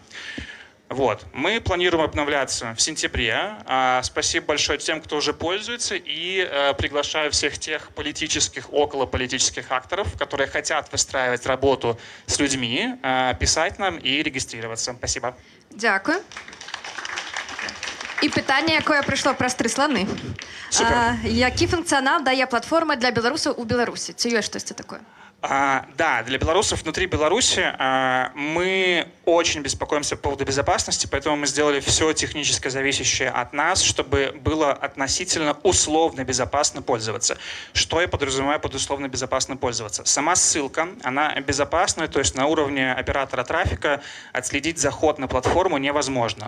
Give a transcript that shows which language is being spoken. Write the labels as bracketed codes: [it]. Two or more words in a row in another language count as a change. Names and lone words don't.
[ru] Вот. Мы планируем обновляться в сентябре. Спасибо большое тем, кто уже пользуется, и приглашаю всех тех политических, околополитических акторов, которые хотят выстраивать работу с людьми, писать нам и регистрироваться. Спасибо. [uk] Дякую. І питання, яке прийшло праз 3 слони. Який функціонал дає платформа для білорусів у Білорусі? Це є щось таке? [ru] Да, для белорусов внутри Беларуси мы очень беспокоимся по поводу безопасности, поэтому мы сделали все технически зависящее от нас, чтобы было относительно условно безопасно пользоваться. Что я подразумеваю под условно безопасно пользоваться? Сама ссылка, она безопасная, то есть на уровне оператора трафика отследить заход на платформу невозможно.